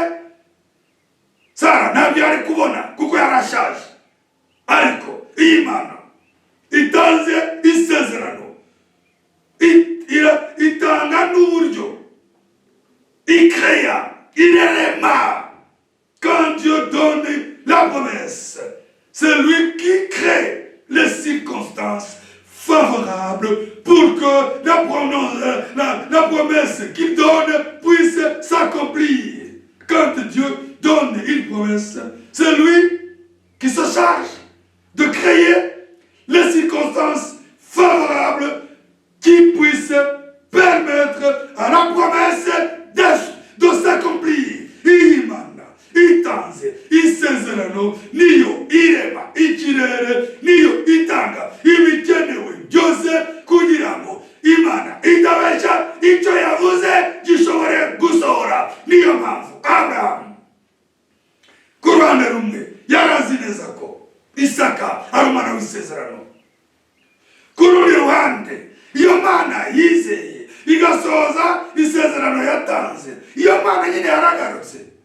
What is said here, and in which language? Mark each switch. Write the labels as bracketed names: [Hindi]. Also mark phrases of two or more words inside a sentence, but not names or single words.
[Kinyarwanda] Sara ntabyo yari kubona kuko yarashaje. Ariko iyi Mana itanze isezerano, itanga n'uburyo, ikrea irema. [French] Quand Dieu donne la promesse, c'est lui qui crée les circonstances favorables pour que la promesse qu'il donne puisse s'accomplir. Quand Dieu donne une promesse, c'est lui qui se charge de créer les circonstances favorables qui puissent permettre à la promesse de s'accomplir. [Kinyarwanda] Imana itanze isezerano niyo irema ikirere, niyo itanga ibikenewe byose kugira ngo Imana itabesha icyo yavuze gishobore gusohora. Niyo mpamvu Abraham ku ruhande rumwe yarazi neza ko Isaka ari umwana w'isezerano, ku rundi ruhande iyo Mana yizeye igasohoza isezerano yatanze, iyo Mana nyine yaragarutse